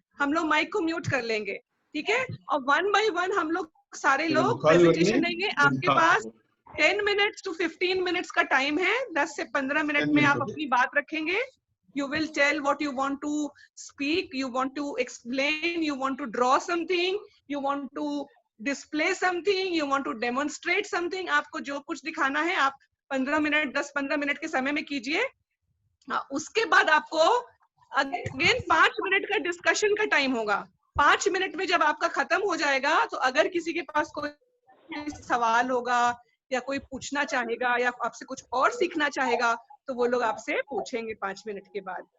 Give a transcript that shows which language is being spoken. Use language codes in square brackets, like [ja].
[hi] हम लोग माइक को म्यूट कर लेंगे, ठीक है. और [en] 1 by 1 [hi] हम लोग सारे लोग प्रेजेंटेशन देंगे. आपके पास 10 मिनट्स to 15 मिनट्स का टाइम है. 10 से 15 मिनट में आप अपनी बात रखेंगे. [en] You will tell what you want to speak, you want to explain, you want to draw something, you want to display something, you want to demonstrate something. [hi] आपको जो कुछ दिखाना है आप 15 मिनट 10-15 मिनट के समय में कीजिए. उसके बाद आपको अगेन 5 मिनट का डिस्कशन का टाइम होगा. 5 मिनट में जब आपका खत्म हो जाएगा, तो अगर किसी के पास कोई सवाल होगा या कोई पूछना चाहेगा या आपसे कुछ और सीखना चाहेगा, तो वो लोग आपसे पूछेंगे 5 मिनट के बाद.